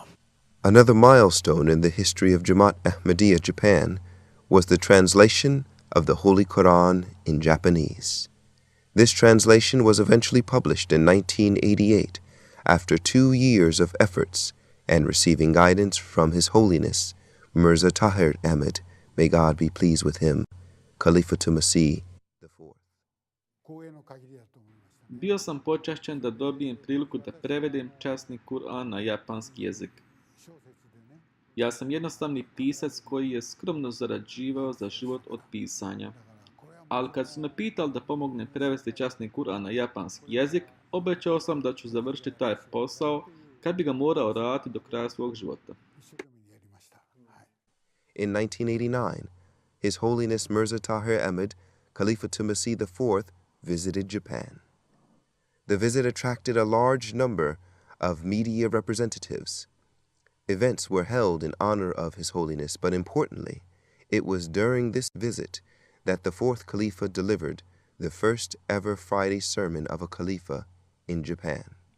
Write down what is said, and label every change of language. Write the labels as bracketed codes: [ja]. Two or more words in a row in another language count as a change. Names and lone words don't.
[en] Another milestone in the history of Jamaat Ahmadiyya Japan was the translation of the Holy Quran in Japanese. This translation was eventually published in 1988 after 2 years of efforts and receiving guidance from His Holiness Mirza Tahir Ahmed, may God be pleased with him, Khalifatul Masih IV. [ja] 光栄の限りだと思いましたね。 [bs] Bio sam počašćen da dobijem priliku da prevedem časni Kur'an na japanski jezik. [ja] 小説でね、 [bs] Ja sam jednostavni pisac koji je skromno zarađivao za život od pisanja. [ja] だからこれはもう [bs] Ali kad su me pitali da pomognem prevesti časni Kur'an na japanski jezik, obećao sam da ću završiti taj posao kad bi ga morao raditi do kraja svog života. [ja] 一生懸命にやりました。はい。 [en] In 1989, His Holiness Mirza Tahir Ahmed, Khalifatul Masih IV, visited Japan. The visit attracted a large number of media representatives. Events were held in honor of His Holiness, but importantly, it was during this visit that the 4th Khalifa delivered the first ever Friday sermon of a Khalifa in Japan.